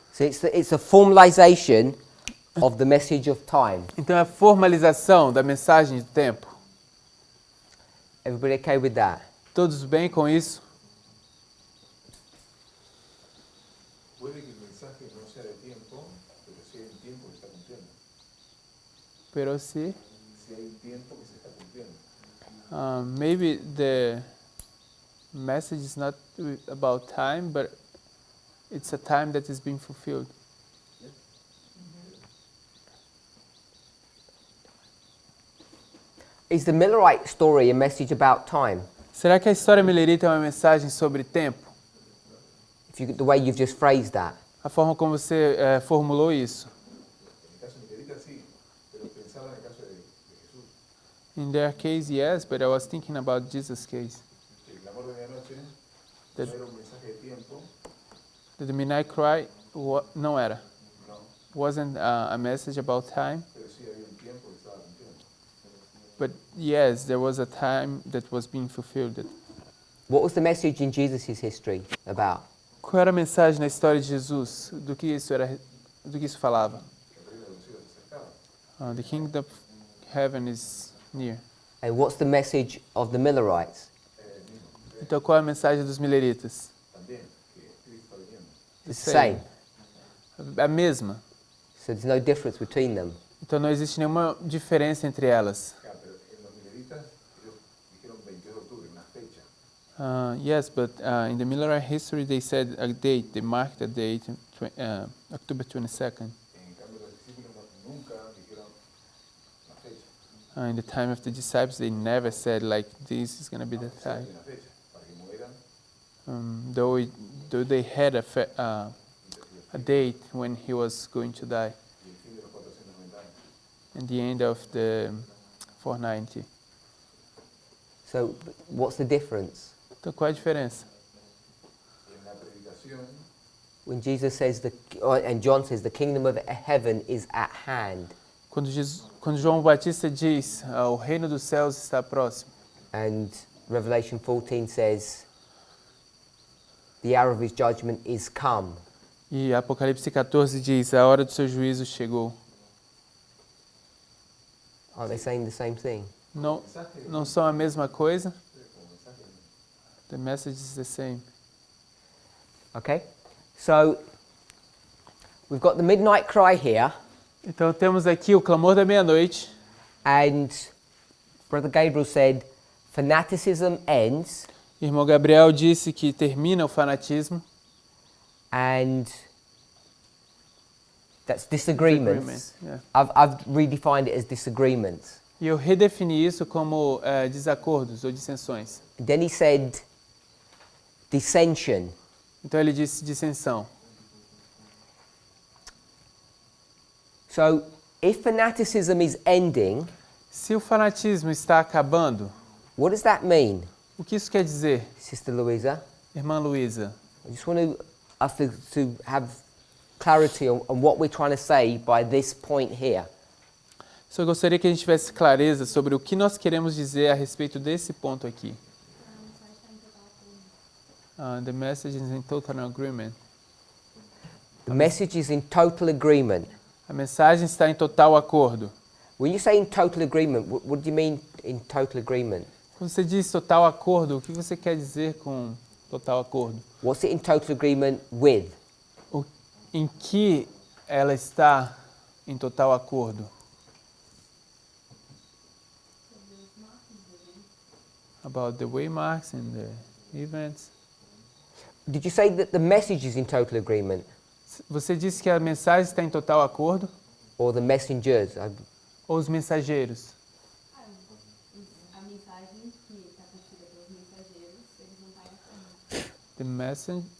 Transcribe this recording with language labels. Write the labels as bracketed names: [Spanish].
[English] So it's a formalization of the message of time. [Portuguese] Então é a formalização da mensagem de tempo. [English] Everybody okay with that? [Portuguese] Todos bem com isso? [Spanish] Puede que el mensaje no sea de tiempo, pero sí hay un tiempo que está cumpliendo. Pero sí. Si hay un tiempo que se está cumpliendo. [English] Maybe the message is not about time, but it's a time that is being fulfilled. Is the Millerite story a message about time? [Portuguese] Será que a história milerita é uma mensagem sobre tempo? [English] The way you've just phrased that. [Portuguese] A forma como você formulou isso. [Spanish] En el caso milerita sí, pero pensaba en el caso de Jesús. [English] In their case, yes, but I was thinking about Jesus' case. [Spanish] El clamor de medianoche [English] The, [Spanish] no era un mensaje de tiempo, [English] the midnight cry [Portuguese] não era. [Spanish] no, [English] Wasn't a message about time, [Spanish] pero sí había un tiempo que estaba cumpliendo. [English] but yes, there was a time that was being fulfilled. What was the message in Jesus' history about? [Portuguese] Qual era a mensagem na história de Jesus? Do que isso falava? [Spanish] El reino de los cielos se acercaba. [English] The kingdom of heaven is near. And what's the message of the Millerites? [Portuguese] Então qual é a mensagem dos mileritas? [Spanish] También, que Cristo está viniendo. [English] It's the same. [Portuguese] A mesma. [English] So there's no difference between them. [Portuguese] Então não existe nenhuma diferença entre elas. [Spanish] Claro, pero en los mileritas ellos dijeron 22 de octubre, una fecha. [English] Yes, but in the Millerite history they said a date. They marked a date, October 22nd. [Spanish] En cambio los discípulos nunca dijeron una fecha. [English] In the time of the disciples, they never said like this is going to be the time. [Spanish] Una fecha para que mueran. [English] Though they had a date when he was going to die, [Spanish] Y el fin de los 490 años. [English] and the end of the 490. So what's the difference? [Portuguese] Então qual é a diferença? [Spanish] En la predicación, [English] When Jesus says, and John says, the kingdom of heaven is at hand. [Portuguese] Quando João Batista diz, o reino dos céus está próximo. [English] And Revelation 14 says, the hour of his judgment is come. [Portuguese] E Apocalipse 14 diz, a hora do seu juízo chegou. [English] Aren't they saying the same thing? [Portuguese] Não são a mesma coisa? [English] The message is the same. Okay? So, we've got the midnight cry here. [Portuguese] Então temos aqui o clamor da meia-noite. [English] And Brother Gabriel said, fanaticism ends. [Portuguese] Irmão Gabriel disse que termina o fanatismo. [English] And that's disagreements. Yeah. I've redefined it as disagreements. [Portuguese] E eu redefini isso como desacordos ou dissensões. [English] And then he said dissension. [Portuguese] Então ele disse dissensão. [English] So if fanaticism is ending, [Portuguese] Se o fanatismo está acabando, [English] what does that mean, [Portuguese] o que isso quer dizer, [English] Sister Louisa? [Portuguese] irmã Luísa? [English] I just want us to have clarity on what we're trying to say by this point here. [Portuguese] Só gostaria que a gente tivesse clareza sobre o que nós queremos dizer a respeito desse ponto aqui. [English] The message is in total agreement. The message is in total agreement. [Portuguese] A mensagem está em total acordo. [English] When you say in total agreement, what do you mean in total agreement? [Portuguese] Quando você diz total acordo, o que você quer dizer com total acordo? [English] What's it in total agreement with? [Portuguese] Em que ela está em total acordo? [English] about the waymarks and the events. Did you say that the message is in total agreement? [Portuguese] Você disse que a mensagem está em total acordo [English] Or the messengers? [Portuguese] ou os mensageiros? A mensagem que está contida pelos mensageiros, eles não estão em acordo.